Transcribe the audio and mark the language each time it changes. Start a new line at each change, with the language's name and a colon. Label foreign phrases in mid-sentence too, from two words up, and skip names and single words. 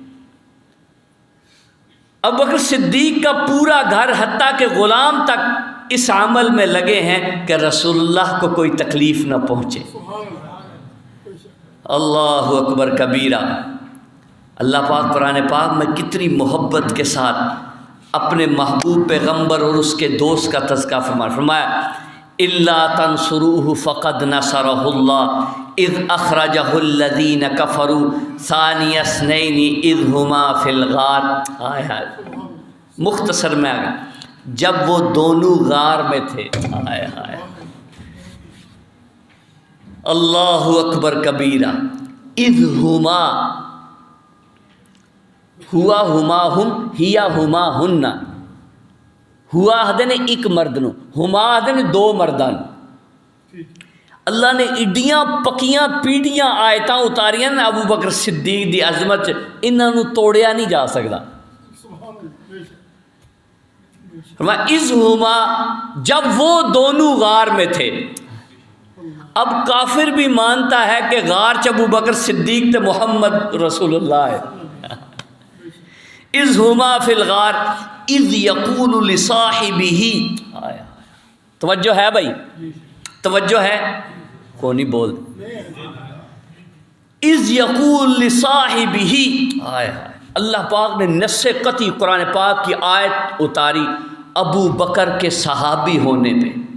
Urdu: ابو بکر صدیق کا پورا گھر حتیٰ کہ غلام تک اس عمل میں لگے ہیں کہ رسول اللہ کو کوئی تکلیف نہ پہنچے۔
Arabic: اللہ اکبر کبیرہ۔
Urdu: اللہ پاک قرآن پاک میں کتنی محبت کے ساتھ اپنے محبوب پیغمبر اور اس کے دوست کا تذکرہ فرمایا
Arabic: الا تنصروه فقد نصره الله اذ اخرجه الذين كفروا ثاني اثنين اذ هما في الغار۔
Urdu: مختصر میں آگا جب وہ دونوں غار میں تھے،
Arabic: اللہ اکبر کبیرہ، اذ ہما ہوا ہما ہم ہیا ہما ہن،
Punjabi: ہوا آدھے نے ایک مرد نو، ہما آدھے نے دو مردان۔ اللہ نے ایڈیاں پکیاں پیڑیاں آیتاں اتاریاں نا ابو بکر صدیق دی عظمت، انہاں نو توڑیا نہیں جا سکتا۔
Arabic: اِذ ہما
Urdu: جب وہ دونوں غار میں تھے۔ اب کافر بھی مانتا ہے کہ غار چ ابو بکر صدیق تے محمد رسول اللہ ہے۔
Arabic: اِذ ہما فی الغار اذ یقول لصاحبہ،
Urdu: توجہ ہے بھائی، توجہ ہے، کون نہیں بول،
Arabic: اذ یقول لصاحبہ،
Urdu: اللہ پاک نے نص قطعی قرآن پاک کی آیت اتاری ابو بکر کے صحابی ہونے پہ۔